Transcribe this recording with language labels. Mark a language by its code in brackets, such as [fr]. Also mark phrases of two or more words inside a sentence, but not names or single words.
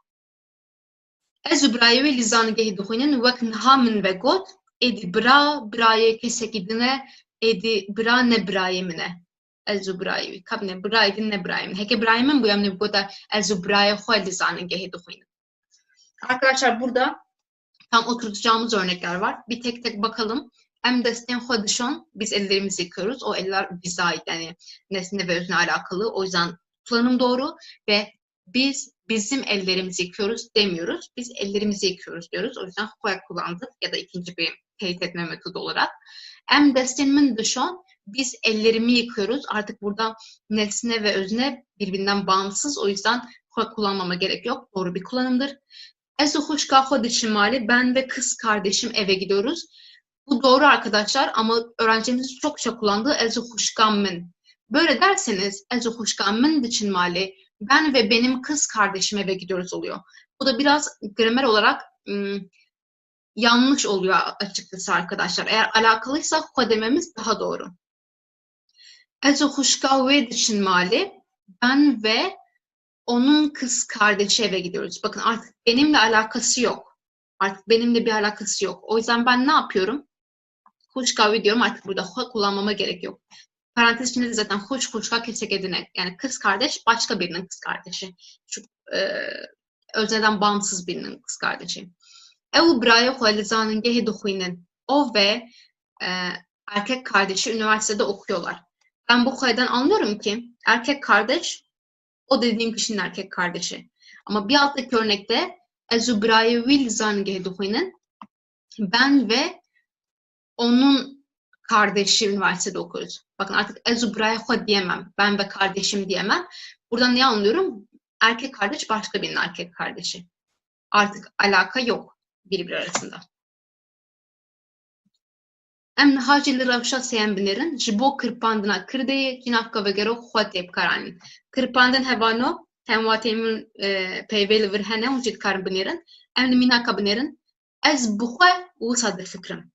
[ku] ez û birayê wê li zanîngehê dixwînin wek niha min vegot êdî birayê kesekî din e êdî bira ne birayê min e ez û birayê wî ka bine birayê din ne birayê min heke birayê min bûye em ê bigota ez û birayê xwe li zanîngehê dixwînin [tr] arkadaşlar burada tam oturtacağımız örnekler var. Bir tek tek bakalım. [ku] Em destên xwe dişon, [tr] biz ellerimizi yıkıyoruz. O eller bize ait yani nesne ve özne alakalı. O yüzden kullanım doğru ve biz bizim ellerimizi yıkıyoruz demiyoruz. Biz ellerimizi yıkıyoruz diyoruz. O yüzden xwe kullandık ya da ikinci bir teyit etme metodu olarak. [ku] Em destên min dişon, [tr] biz ellerimi yıkıyoruz. Artık burada nesne ve özne birbirinden bağımsız. O yüzden xwe kullanmama gerek yok. Doğru bir kullanımdır. [ku] Ez û xwişka xwe diçin malê [tr] ben ve kız kardeşim eve gidiyoruz. Bu doğru arkadaşlar ama öğrencimizin çokça kullandığı [ku] ez û xwişka min. [tr] Böyle derseniz [ku] ez û xwişka min diçin malê [tr] ben ve benim kız kardeşim eve gidiyoruz oluyor. Bu da biraz gramer olarak yanlış oluyor açıkçası arkadaşlar. Eğer alakalıysa xwe dememiz daha doğru. [ku] Ez û xwişka wê diçin malê [tr] ben ve onun kız kardeşi eve gidiyoruz. Bakın artık benimle alakası yok. Artık benimle bir alakası yok. O yüzden ben ne yapıyorum? Xwişka diyorum artık burada xwe kullanmama gerek yok. Parantez içinde de zaten [ku] xwişka kesek edine. [tr] Yani kız kardeş başka birinin kız kardeşi. Şu özneden bağımsız birinin kız kardeşi. [ku] Ew û birayê xwe li zanîngehê dixwînin. [tr] O ve erkek kardeşi üniversitede okuyorlar. Ben bu xwe'den anlıyorum ki erkek kardeş o dediğim kişinin erkek kardeşi. Ama bir alttaki örnekte [ku] ez û birayê wî li zanîngehê dixwînin [tr] ben ve onun kardeşi üniversitede okuyoruz. Bakın artık [ku] ez û birayê xwe [tr] diyemem. Ben ve kardeşim diyemem. Buradan ne anlıyorum? Erkek kardeş başka birinin erkek kardeşi. Artık alaka yok birbiri arasında. [ku] Em niha jî li rewşa sêyem binêrin ji bo kirpandina Kirdeyê cînavka vegerok xwe tê bikaranîn. Kirpandin hevano hemwatê min peyvê li vir hene hûn jî dikarin binêrin. Em li mînaka binêrin. Ez bi xwe wisa difikirim.